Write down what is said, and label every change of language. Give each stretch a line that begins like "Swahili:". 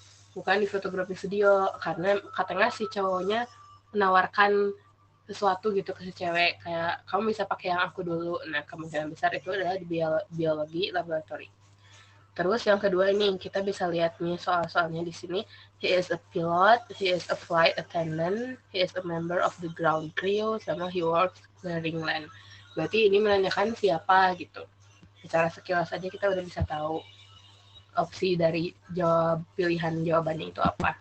Indonesian: Bukan di fotografi studio, karena katanya si cowoknya menawarkan sesuatu gitu ke si cewek, kayak kamu bisa pakai yang aku dulu. Nah, kemungkinan besar itu adalah di biologi laboratori. Terus yang kedua ini kita bisa lihat nih soal-soalnya di sini.
English: He is a pilot, he is a flight attendant, he is a member of the ground crew, sama he works clearing land.
Indonesian: Berarti ini menanyakan siapa gitu. Secara sekilas aja kita udah bisa tahu opsi dari pilihan jawabannya itu apa.